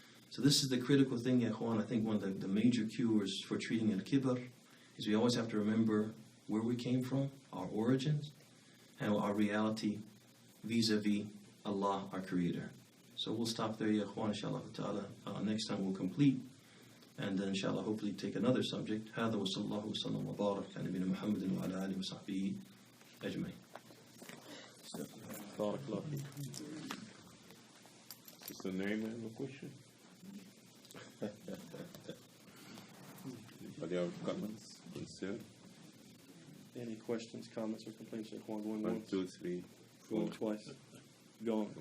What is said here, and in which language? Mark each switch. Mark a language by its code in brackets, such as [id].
[en] So this is the critical thing, ya ikhwan. I think one of the major cures for treating al-kibr is we always have to remember where we came from, our origins, and our reality vis-a-vis Allah, our Creator. So we'll stop there, ya ikhwan, inshallah ta'ala. Next time we'll complete. And then inshallah, hopefully take another subject. [ar] هذا وصلى الله وسلم وبارك على نبينا محمد وعلى آله وصحبه أجمعين. [en] Is the name of a question? Anybody have comments, concern? Any questions, comments, or complaints? Going 1, 2, 3, 4. Going twice. Gone.